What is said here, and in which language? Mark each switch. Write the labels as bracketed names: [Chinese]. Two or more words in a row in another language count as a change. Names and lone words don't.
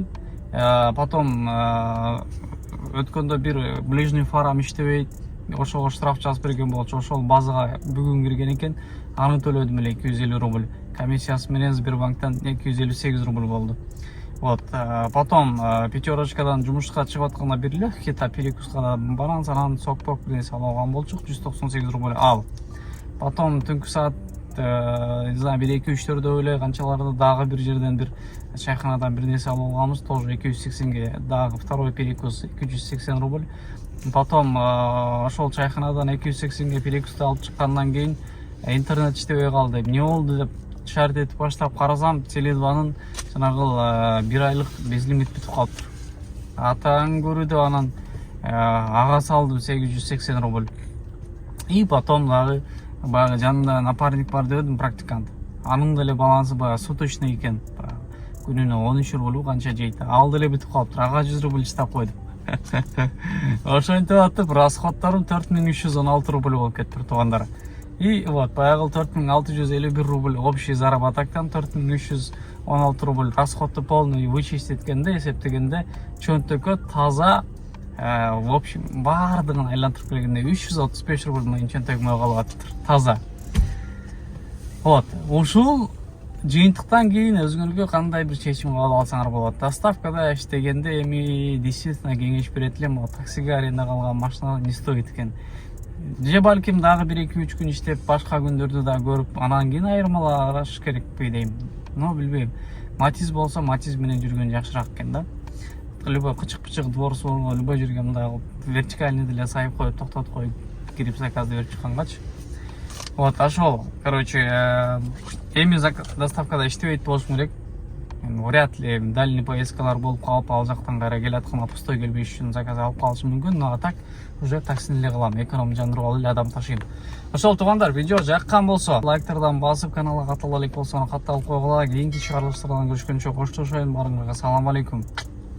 [Kyrgyz] Потом өткөндө бир ближний фарам иштебейт, ошого штраф жазып берген болчу, ошол базага бүгүн кирген экен, аны төлөдүм эле 250 рубль. Комиссиясы менен Сбербанктан 258 рубль болду. [Russian] Вот, потом [Kyrgyz] пятерочкадан жумушка чыгып атканда бир [Russian] легкий перекуска [Kyrgyz] банан санан сок-пок нерсе алган болчук, 198 рубль ал. Потом түнкү саат [Russian] не знаю, [Kyrgyz] 1-2-3-4 эле канчаларды дагы бир жерден бир чайханадан бир нерсе алып алганбыз, тоже 280ге, дагы [Russian] второй перекус [Kyrgyz] 280 рубль. Потом ошол чайханадан 280ге перекусты алып чыккандан кийин интернет иштебей калды. Эмне болду деп шарт этип баштап карасам, Теле2нын жанагы 1 айлык безлимит бүтүп калыптыр. Атаң көрүүдө анан ага салдым 880 рубль. [Russian] И потом [Kyrgyz] дагы баягы жанында напарник бар дедим, практикант. Анын деле балансы баягы суточный экен. Күнүнө 13 рубль канча жейт. Ал деле бүтүп калыптыр. Ага 100 рубль чыдап койдум. Ошентип атып, расходторум 4316 рубль болуп кетти, туугандар. [Russian] И вот, [Kyrgyz] баягы 4651 рубль общий заработоктан 4316 рубль расходты [Russian] полный вычесть [Kyrgyz] эткенде, эсептегенде чөнтөккө таза [Russian] в общем [Kyrgyz] баардыгын айлантырып келгенде 335 рубль менен чөнтөгүмө калып атыптыр. Таза. Вот, ушул жыйынтыктан кийин өзүңөргө кандай бир чечим кабыл алсаңар болот. Доставкада иштегенде эми действительно кеңеш берет элем, таксиге арендага алган машина [Russian] не стоит [Kyrgyz] экен. Же балким дагы 1-2-3 күн иштеп, башка күндөрдү да көрүп, анан кийин айырмалаш керекпи дейм. Но билбейм. Матиз болсо, Матиз менен жүргөн жакшыраак экен да. Любой кычык-пычык дворцо, любой жерге мындай вертикальный деле сайып коюп, токтотуп коюп, кирип заказды берип чыккангачы. Вот, ошол. Короче, эми доставкада иштебейт болушум керек. [Russian] Вряд ли дальний [Kyrgyz] поездкалар болуп калып, ал жактан кайра келатканда пустой келбеш үчүн заказ алып калышым мүмкүн, [Russian] но так уже [Kyrgyz] таксини эле кылам, эконом жандырып эле адам ташыйм. Ошол туугандар, видео жаккан болсо, лайктардан басып, каналга каттала элек болсо, катталып койгула. Кийинки чыгарылыштардан көрүшкөнчө коштошоюн. Баарыңарга салам алейкум.